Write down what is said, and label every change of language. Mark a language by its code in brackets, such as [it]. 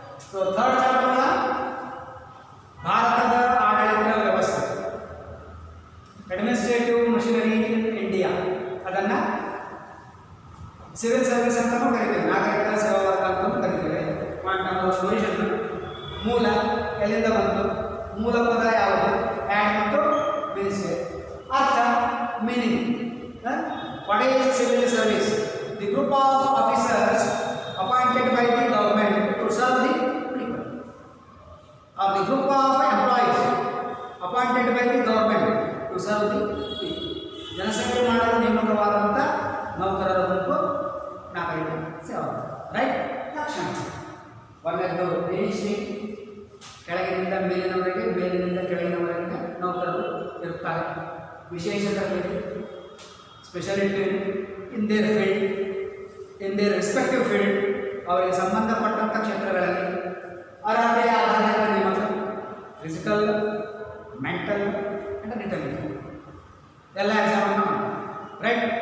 [kn] So third chapter ಭಾರತದ ಆಡಳಿತ ವ್ಯವಸ್ಥೆ, ಅಡ್ಮಿನಿಸ್ಟ್ರೇಟಿವ್ ಮಷಿನರಿ ಇನ್ ಇಂಡಿಯಾ, ಅದನ್ನು ಸಿವಿಲ್ ಸರ್ವಿಸ್ ಅಂತಲೂ ಕರಿತೀವಿ, ನಾಗರಿಕ ಸೇವಾ ವರ್ಗ ಅಂತಲೂ ಕರಿತೀವಿ. ಪಾಯಿಂಟ್ ನಂಬರ್ ಒರಿಜಿನ್, ಮೂಲ ಎಲ್ಲಿಂದ ಬಂತು, ಮೂಲ ಪದ ಯಾವುದು, ಆ್ಯಡ್ ಮತ್ತು ಮಿನಿಸ್ಟ್ರಿ. [en] ಅರ್ಥ, meaning. What is civil service? The group of officers appointed by the government to serve the people, or the group of employees appointed by the government to serve the people. [kn] ಜನಸೇವೆ ಮಾಡಲು ನೇಮಕವಾದಂಥ ನೌಕರರ ಗುಂಪು ನಾಗರಿಕ ಸೇವಾ. Right? ಲಕ್ಷಣ ಒಂದೆರಡು ministry, ಕೆಳಗಿನಿಂದ ಮೇಲಿನವರೆಗೆ, ಮೇಲಿನಿಂದ ಕೆಳಗಿನವರೆಗೆ ನೌಕರರು ಇರುತ್ತಾರೆ. ವಿಶೇಷತೆ, [en] speciality in their field, in their respective field, [kn] ಅವರಿಗೆ ಸಂಬಂಧಪಟ್ಟಂಥ ಕ್ಷೇತ್ರಗಳಲ್ಲಿ ಅರ್ಹತೆಯ ಆಧಾರದ ನೇಮಕ, [en] physical, mental and returning [kn] ಎಲ್ಲ ಎಕ್ಸಾಮನ್ನು ಮಾಡಿ. ರೈಟ್?